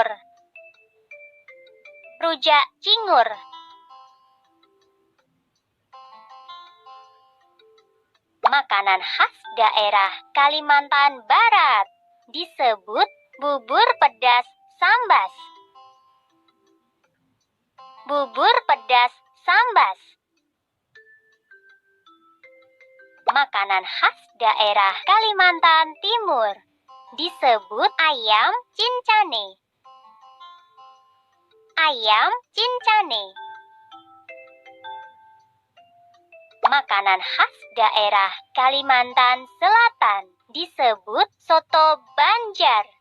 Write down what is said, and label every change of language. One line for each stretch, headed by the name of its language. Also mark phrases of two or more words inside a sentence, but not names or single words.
Indonesian: Rujak cingur. Makanan khas daerah Kalimantan Barat disebut bubur pedas sambas. Bubur pedas sambas. Makanan khas daerah Kalimantan Timur disebut ayam cincane. Ayam cincane. Makanan khas daerah Kalimantan Selatan disebut soto Banjar.